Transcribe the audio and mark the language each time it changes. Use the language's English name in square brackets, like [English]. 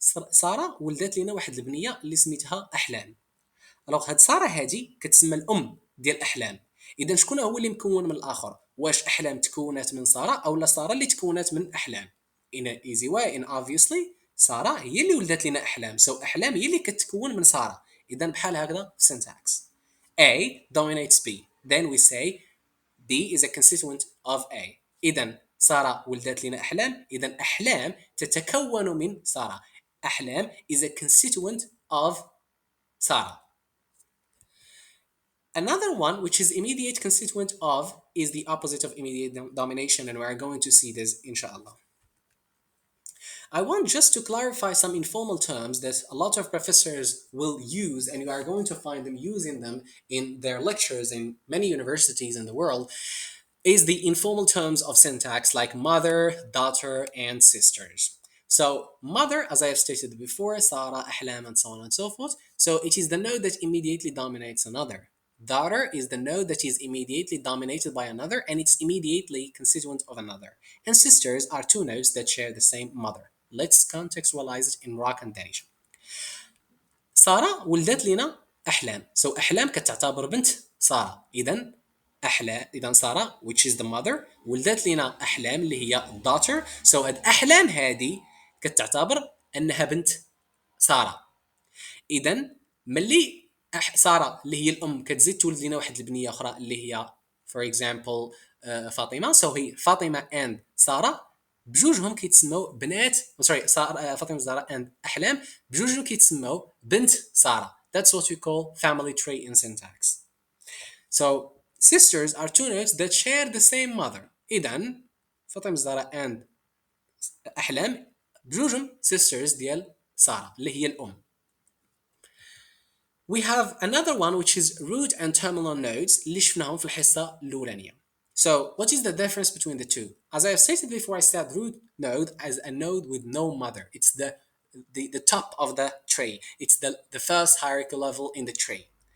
[Arabic] سارة ولدت لنا واحد البنية اللي سميتها أحلام. الوغ هاد ساره هادي كتسمى الام ديال احلام. اذا شكون هو اللي مكون من الاخر؟ واش احلام تكونات من ساره او لا ساره اللي تكونات من احلام؟ [English] in an easy way and obviously [Arabic] ساره هي اللي ولدت لنا احلام. So احلام هي اللي كتكون من ساره. اذا بحال هكذا syntax. [English] A dominates B. Then we say B is a constituent of A. [Arabic] اذا ساره ولدت لنا احلام. اذا احلام تتكون من ساره. [English] احلام is a constituent of ساره. Another one, which is immediate constituent of, is the opposite of immediate domination, and we're going to see this, inshallah. I want just to clarify some informal terms that a lot of professors will use, and you are going to find them using them in their lectures in many universities in the world, is the informal terms of syntax like mother, daughter, and sisters. So mother, as I have stated before, Sarah, Ahlam, and so on and so forth. So it is the node that immediately dominates another. Daughter is the node that is immediately dominated by another and it's immediately constituent of another. And sisters are two nodes that share the same mother. Let's contextualize it in Moroccan Danish. [Arabic] سارة ولدت لنا أحلام. So أحلام كتعتبر بنت سارة. إذا سارة [English] which is the mother [Arabic] ولدت لنا أحلام اللي هي daughter. So الأحلام هذه كتعتبر أنها بنت سارة. إذا ملي سارة اللي هي الأم كتزيد تولد لنا واحد البنية أخرى اللي هي [English] for example [Arabic] فاطمة. So هي فاطمة and سارة بجوجهم كيتسموا بنات فاطمة زهراء and أحلام بجوجهم كيتسموا بنت سارة. [English] That's what we call family tree in syntax. So sisters are two nodes that share the same mother. [Arabic] إذا فاطمة زهراء and أحلام بجوجهم sisters ديال سارة اللي هي الأم. [English] We have another one which is root and terminal nodes [Arabic] اللي شفناهم في الحصة الأولانية. [English] So what is the difference between the two? As I have stated before, I said root node as a node with no mother. It's the top of the tree. It's the first hierarchy level in the tree.